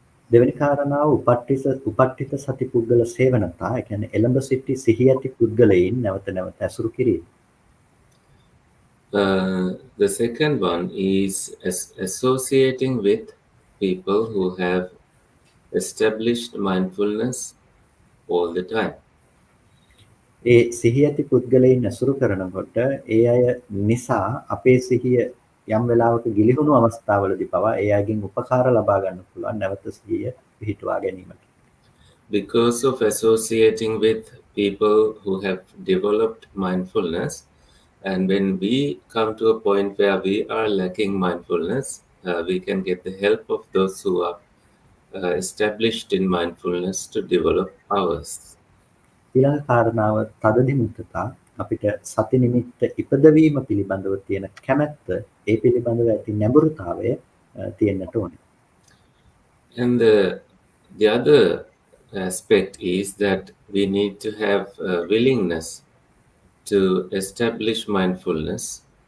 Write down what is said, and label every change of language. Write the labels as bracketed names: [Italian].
[Sinhala] දෙවෙනි කාරණාව උපට්ඨිත සති පුද්ගල සේවනතා. ඒ කියන්නේ එළඹ සිටි සිහිය ඇති පුද්ගලයින් නැවත නැවත ඇසුරු කිරීම. [English] The second one is associating with people who have established mindfulness all the time. [Sinhala] ඒ සිහිය ඇති පුද්ගලයින් ඇසුරු කරනකොට ඒ අය නිසා අපේ සිහිය යම් වෙලාවක ගිලිහුණු අවස්ථාවලදී පවා ඒ අයගෙන් උපකාර ලබා ගන්න පුළුවන් නැවත සිහිය පිහිටුවා ගැනීමට. [English] Because of associating with people who have developed mindfulness, and when we come to a point where we are lacking mindfulness, we can get the help of those who are established in mindfulness to develop ours. [Sinhala] ඊළඟ කාරණාව තදදිමුත්තතා. අපිට සති නිමිත්ත ඉපදවීම පිළිබඳව තියෙන කැමැත්ත ඒ පිළිබඳව ඇති නැඹුරුතාවය තියෙන්නට ඕනේ. [English] And the other aspect is that we need to have willingness to establish mindfulness.